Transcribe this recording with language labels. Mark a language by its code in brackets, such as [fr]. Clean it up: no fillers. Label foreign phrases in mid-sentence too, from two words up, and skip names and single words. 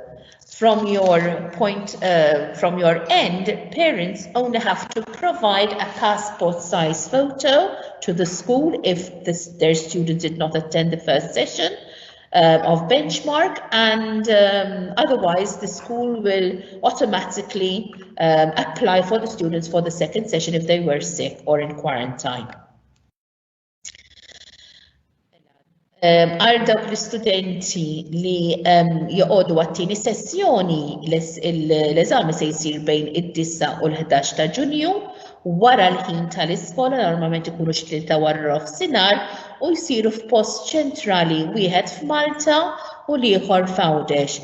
[en] From your end, parents only have to provide a passport-size photo to the school if their student did not attend the first session of benchmark, and otherwise the school will automatically apply for the students for the second session if they were sick or in quarantine. [mt] Għal dawk l-istudenti li joqogħdu għat-tieni sessjoni l-eżami se jsir bejn id-9 u l-11 ta' Ġunju wara l-ħin tal-iskola, normalment ikunu xi tlieta wara nofsinhar u jsiru f'post ċentrali wieħed f'Malta u l-ieħor f'Għawdex.